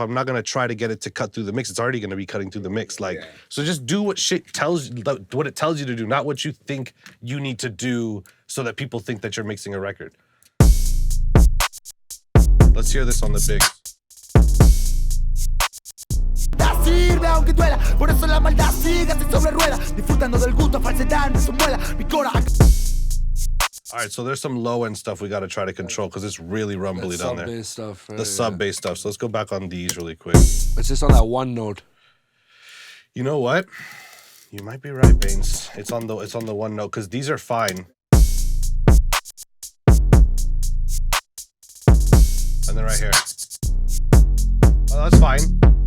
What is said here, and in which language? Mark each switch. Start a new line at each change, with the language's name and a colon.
English: I'm not going to try to get it to cut through the mix. It's already going to be cutting through the mix. Like, so just do what shit tells you, what it tells you to do, not what you think you need to do so that people think that you're mixing a record. Let's hear this on the big.
Spanish: Sirve aunque duela, por eso la maldad sigue así sobre ruedas, disfrutando del gusto, falsedad no se muela, mi cora.
English: All right, so there's some low end stuff we got to try to control because it's really rumbly down there. Sub-bass stuff. Right? The sub bass stuff. So let's go back on these really quick. It's just on that one note. You know what? You might be right, Bainz. It's on the one note because these are fine. And then right here. Oh, that's fine.